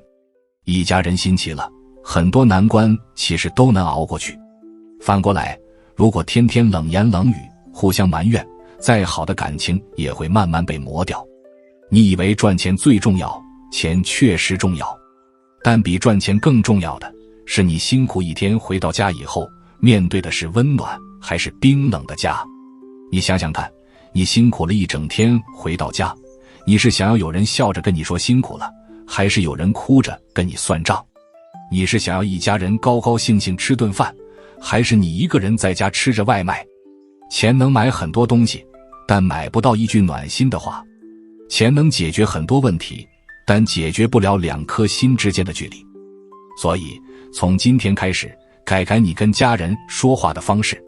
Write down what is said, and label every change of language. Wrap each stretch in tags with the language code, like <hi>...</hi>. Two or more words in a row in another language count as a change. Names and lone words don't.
<zh>一家人心齊了，很多難關其實都能熬過去。反過來，如果天天冷言冷語，互相埋怨，再好的感情也會慢慢被磨掉。你以為賺錢最重要，錢確實重要，但比賺錢更重要的是你辛苦一天回到家以後，面對的是溫暖還是冰冷的家。你想想看，你辛苦了一整天回到家，你是想要有人笑着跟你說辛苦了，還是有人哭着跟你算賬？你是想要一家人高高興興吃頓飯，還是你一個人在家吃着外賣？錢能買很多東西，但買不到一句暖心的話。錢能解決很多問題，但解決不了兩顆心之間的距離。所以從今天開始，改改你跟家人說話的方式。</zh>